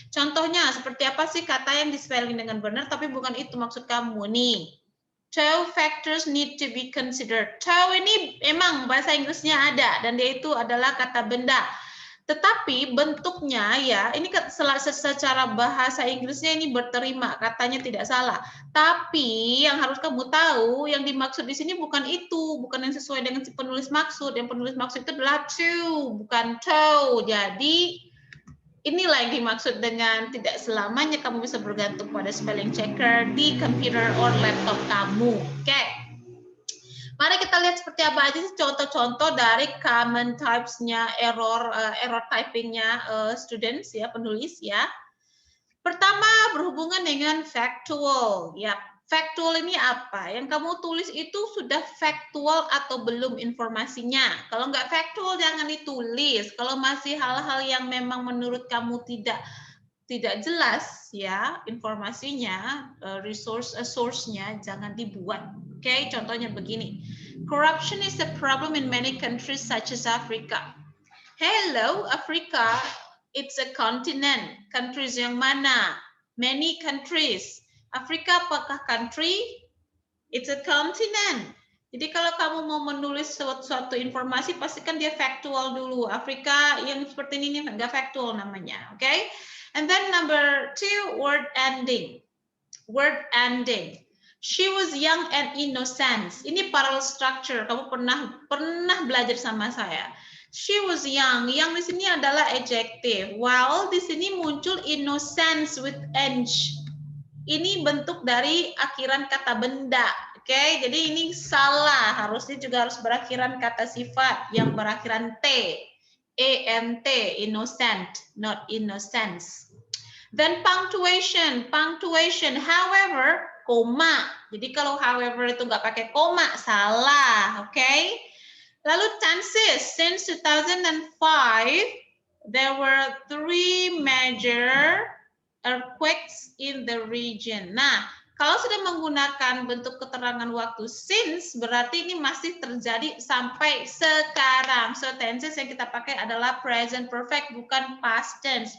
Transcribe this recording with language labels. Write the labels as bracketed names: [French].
[Indonesian] Contohnya seperti apa sih kata yang di spelling dengan benar, tapi bukan itu maksud kamu nih. [English] Two factors need to be considered. [Indonesian] Two ini emang bahasa Inggrisnya ada, dan dia itu adalah kata benda. Tetapi bentuknya ya, ini secara bahasa Inggrisnya ini berterima, katanya tidak salah. Tapi yang harus kamu tahu, yang dimaksud di sini bukan itu, bukan yang sesuai dengan si penulis maksud. Yang penulis maksud itu adalah to, bukan to. Jadi inilah yang dimaksud dengan tidak selamanya kamu bisa bergantung pada spelling checker di komputer or laptop kamu. Oke. Mari kita lihat seperti apa aja sih contoh-contoh dari common types-nya error typing-nya students ya, penulis ya. Pertama berhubungan dengan factual. Ya, factual ini apa? Yang kamu tulis itu sudah factual atau belum informasinya. Kalau nggak factual jangan ditulis. Kalau masih hal-hal yang memang menurut kamu tidak jelas ya informasinya, source-nya jangan dibuat. Oke, contohnya begini. [English] Corruption is a problem in many countries such as Africa. Hello, Africa. It's a continent. [Indonesian] Countries yang mana? [English] Many countries. [Indonesian] Afrika apakah country? [English] It's a continent. [Indonesian] Jadi kalau kamu mau menulis suatu informasi, pastikan dia factual dulu. Afrika yang seperti ini nggak factual namanya. [English] Oke? Okay? And then number 2, word ending. Word ending. She was young and innocent. [Indonesian] Ini parallel structure. Kamu pernah belajar sama saya. [English] She was young. [Indonesian] Young di sini adalah adjective. While di sini muncul innocence with eng. Ini bentuk dari akhiran kata benda. Oke, jadi ini salah. Harusnya juga harus berakhiran kata sifat yang berakhiran t. [English] ent, innocent, not innocence. Then punctuation. [Indonesian] Punctuation, however, koma. Jadi kalau however itu nggak pakai koma, salah. Oke. Lalu tenses. [English] Since 2005, there were 3 major earthquakes in the region. [Indonesian] Nah, kalau sudah menggunakan bentuk keterangan waktu since, berarti ini masih terjadi sampai sekarang. So, tenses yang kita pakai adalah present perfect, bukan past tense.